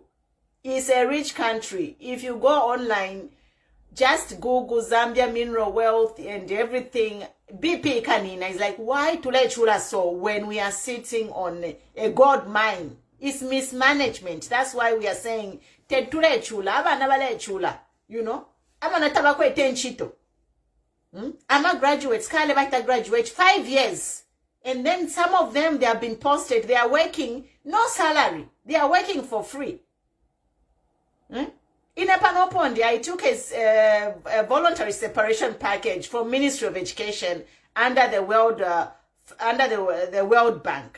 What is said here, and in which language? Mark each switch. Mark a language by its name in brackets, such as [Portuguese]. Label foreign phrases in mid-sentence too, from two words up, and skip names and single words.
[English] It's a rich country. If you go online, just Google Zambia mineral wealth and everything. BP Kanina is like, why tulechula so when we are sitting on a gold mine? It's mismanagement. That's why we are saying, [Bemba] tulechula, abana balechula, [English] you know? [Bemba] Abana tabakwe tenchito. Ama graduates, kale bata graduate 5 years. [English] And then some of them, they have been posted, they are working, no salary. They are working for free. In Epanopondi, I took a voluntary separation package from Ministry of Education under the World Bank.